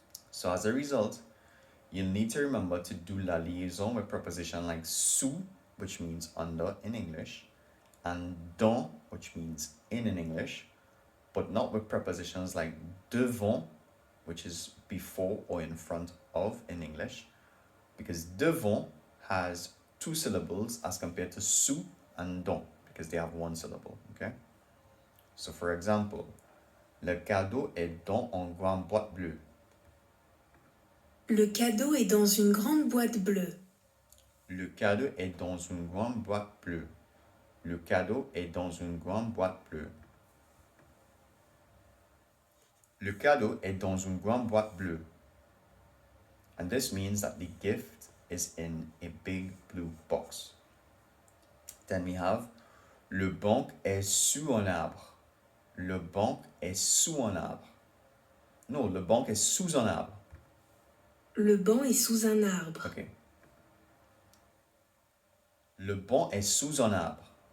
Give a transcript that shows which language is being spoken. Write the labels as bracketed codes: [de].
[en] So as a result, you'll need to remember to do la liaison with preposition like sous, which means under in English, and dans, which means in English, but not with prepositions like devant, which is before or in front of in English, because devant has two syllables as compared to sous and dans, because they have one syllable, okay? So for example, [fr] le cadeau est dans une grande boîte bleue. Le cadeau est dans une grande boîte bleue. Le cadeau est dans une grande boîte bleue. Le cadeau est dans une grande boîte bleue. Le cadeau est dans une grande boîte bleue. [en] And this means that the gift is in a big blue box. Then we have [fr] le banc est sous un arbre. Le banc est sous un arbre. No, le banc est sous un arbre. Le banc est sous un arbre. Okay. Le banc est sous un arbre.